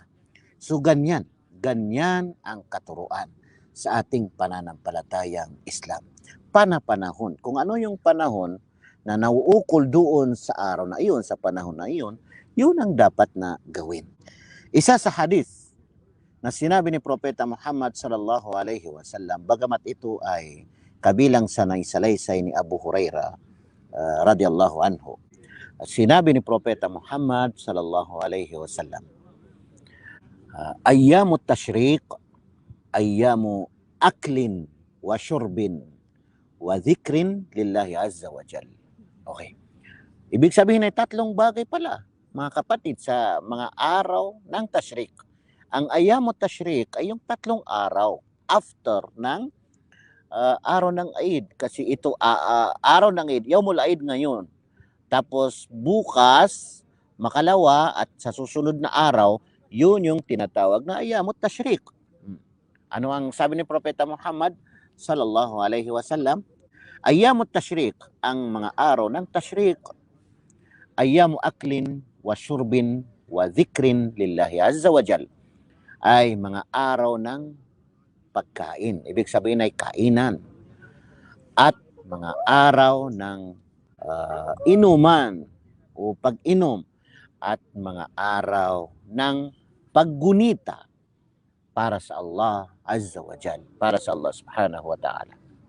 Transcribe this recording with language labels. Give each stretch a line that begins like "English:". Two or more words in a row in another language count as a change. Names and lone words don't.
Filipino: So, ganyan ang katuruan sa ating pananampalatayang Islam. Panahon. Kung ano yung panahon na nauukol doon sa araw na iyon, sa panahon na iyon, yun ang dapat na gawin. Isa sa hadith na sinabi ni Propeta Muhammad
Arabic: صلى الله عليه وسلم,
Filipino: bagamat ito ay kabilang sa naisalaysay ni Abu Huraira
Arabic: رضي الله عنه.
Filipino: Sinabi ni Propeta Muhammad
Arabic: صلى الله عليه وسلم أيام التشريق أيام أكل وشرب وذكر لله عز وجل.
Filipino: Okay. Ibig sabihin ay tatlong bagay pala, mga kapatid, sa mga araw ng tashriq. Ang
Arabic: أيام التشريق
Filipino: ay yung tatlong araw after ng araw ng Eid. Kasi ito, araw ng Eid,
Arabic: يوم العيد
Filipino: ngayon. Tapos bukas, makalawa at sa susunod na araw, yun yung tinatawag na
Arabic: أيام التشريق.
Filipino: Ano ang sabi ni Propeta Muhammad
Arabic: صلى الله عليه وسلم? أيام التشريق,
Filipino: ang mga araw ng tashriq,
Arabic: أيام أكل وشرب وذكر لله عز وجل,
Filipino: ay mga araw ng pagkain. Ibig sabihin ay kainan. At mga araw ng inuman o pag-inom, at mga araw ng paggunita para sa Allah
Arabic: عز وجل,
Filipino: para sa Allah
Arabic: سبحانه وتعالى.